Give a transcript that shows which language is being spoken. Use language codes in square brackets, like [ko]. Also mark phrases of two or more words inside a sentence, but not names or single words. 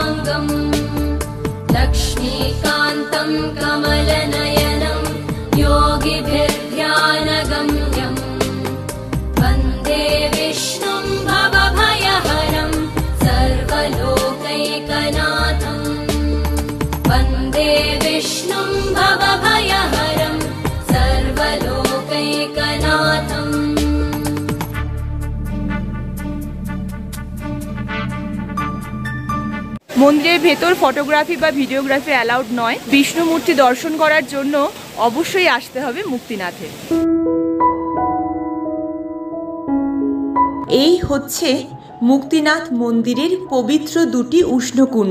[sa] सर्वाङ्गम् लक्ष्मीकान्तं कमलनयनं योगिभिर्ध्यानगम्यम् वन्दे विष्णुं भवभयहरं सर्वलोकैकनाथम् वन्दे विष्णुं भवभयहरं सर्वलोकैकनाथम्। [bn] মন্দিরের ভেতর ফটোগ্রাফি বা [en] videography allowed [bn] নয়। বিষ্ণু মূর্তি দর্শন করার জন্য অবশ্যই আসতে হবে মুক্তিনাথে। এই হচ্ছে মুক্তিনাথ মন্দিরের পবিত্র দুটি উষ্ণকুণ্ড।